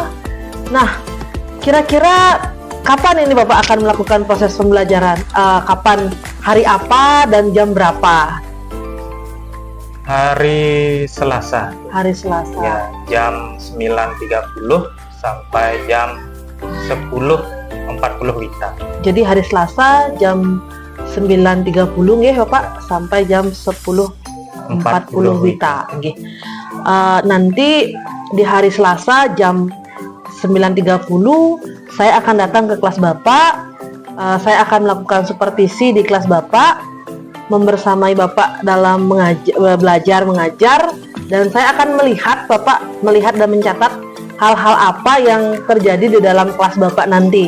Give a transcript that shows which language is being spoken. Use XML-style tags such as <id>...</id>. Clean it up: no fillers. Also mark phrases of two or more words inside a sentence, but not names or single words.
<id>Nah, kira-kira kapan ini Bapak akan melakukan proses pembelajaran? Kapan, hari apa, dan jam berapa? Hari Selasa. Hari Selasa. Ya, jam 9.30 sampai jam 10.40 WITA. Jadi hari Selasa jam 9.30 nggih Bapak sampai jam 10.40 WITA nggih. Nanti di hari Selasa jam 9.30 saya akan datang ke kelas Bapak. Saya akan melakukan supervisi di kelas Bapak, membersamai Bapak dalam belajar mengajar, dan saya akan melihat Bapak dan mencatat hal-hal apa yang terjadi di dalam kelas Bapak nanti.</id>